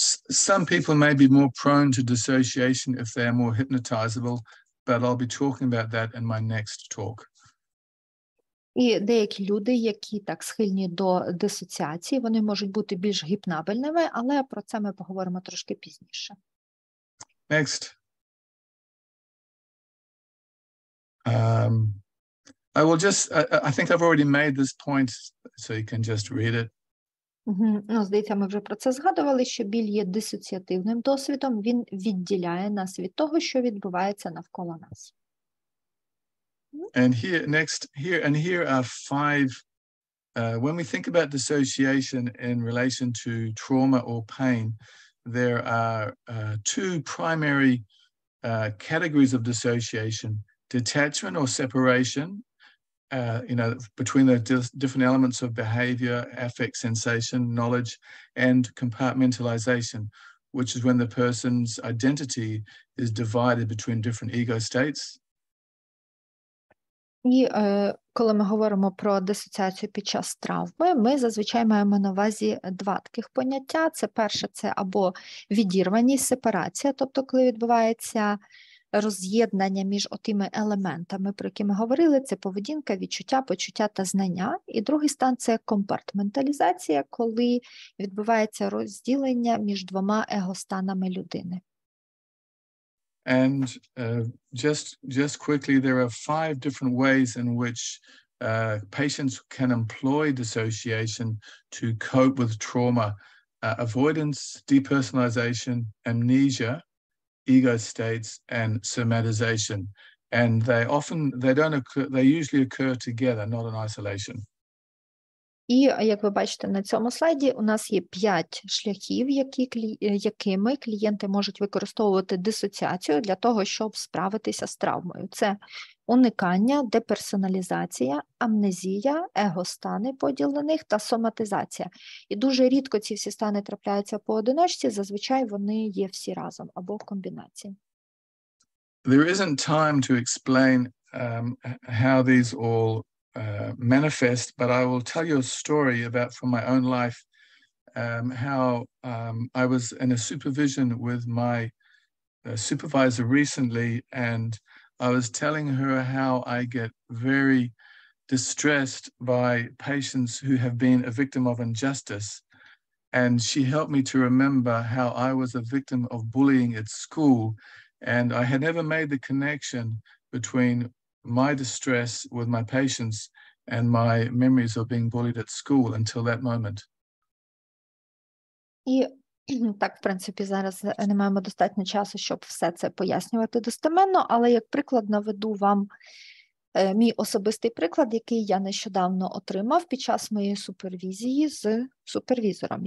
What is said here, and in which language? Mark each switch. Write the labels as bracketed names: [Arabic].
[English] Some people may be more prone to dissociation if they are more hypnotizable, but I'll be talking about that in my next talk. [Ukrainian] І деякі люди, які так схильні до дисоціації, вони можуть бути більш гіпнабельними, але про це ми поговоримо трошки пізніше. [English] Next. I will just, I think I've already made this point, so you can just read it. [Ukrainian] Ну, здається, ми вже про це згадували, що біль є дисоціативним досвідом, він відділяє нас від того, що відбувається навколо нас. [English] And here are five, when we think about dissociation in relation to trauma or pain, there are two primary categories of dissociation: detachment or separation, between the different elements of behavior, affect, sensation, knowledge, and compartmentalization, which is when the person's identity is divided between different ego states. [Ukrainian] І коли ми говоримо про дисоціацію під час травми, ми зазвичай маємо на увазі два таких поняття. Це перше, це або відірваність, сепарація, тобто коли відбувається роз'єднання між отими елементами, про які ми говорили, це поведінка, відчуття, почуття та знання. І другий стан – це компартменталізація, коли відбувається розділення між двома егостанами людини. [English] And just quickly, there are 5 different ways in which patients can employ dissociation to cope with trauma: avoidance, depersonalization, amnesia, ego states, and somatization. And they usually occur together, not in isolation. [Ukrainian] І, як ви бачите на цьому слайді, у нас є 5 шляхів, якими клієнти можуть використовувати дисоціацію для того, щоб справитися з травмою. Це уникання, деперсоналізація, амнезія, егостани поділ на них та соматизація. І дуже рідко ці всі стани трапляються поодиночці, зазвичай вони є всі разом або в комбінації. [English] There isn't time to explain how these all manifest, but I will tell you a story from my own life, how I was in a supervision with my supervisor recently, and I was telling her how I get very distressed by patients who have been a victim of injustice. And she helped me to remember how I was a victim of bullying at school, and I had never made the connection between my distress with my patients and my memories of being bullied at school until that moment. [Ukrainian] І так, в принципі, зараз не маємо достатньо часу, щоб все це пояснювати достеменно, але як приклад наведу вам Мій особистий приклад, який я нещодавно отримав під час моєї супервізії з супервізором.